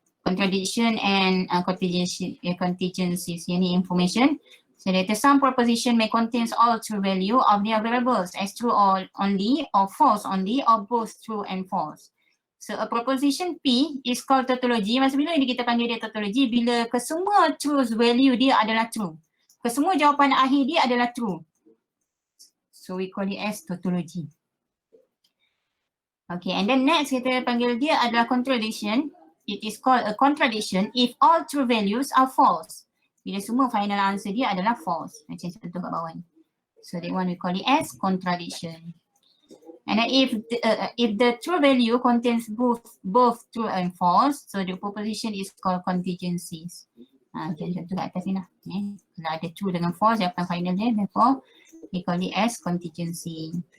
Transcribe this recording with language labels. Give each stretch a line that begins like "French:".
English: contradiction and contingencies. Ini information. So that some proposition may contain all true value of their variables as true or only, or false only, or both true and false. So a proposition P is called tautology.
Malay: Masa bila ni kita panggil dia tautology? Bila kesemua truth value dia adalah true. Kesemua jawapan akhir dia adalah true.
English: So we call it as tautology. Okay, and then next
Malay: kita panggil dia adalah
English: contradiction. It is called a contradiction if all true values are false.
Malay: Bila semua final answer dia adalah false. Macam contoh kat bawah ni.
English: So that one we call it as contradiction. And then if the true value contains both true and false, so the proposition is called contingencies.
Malay: Macam contoh kat atas ni lah. Kalau ada true dengan false, jawapan final dia,
English: therefore we call it as contingency.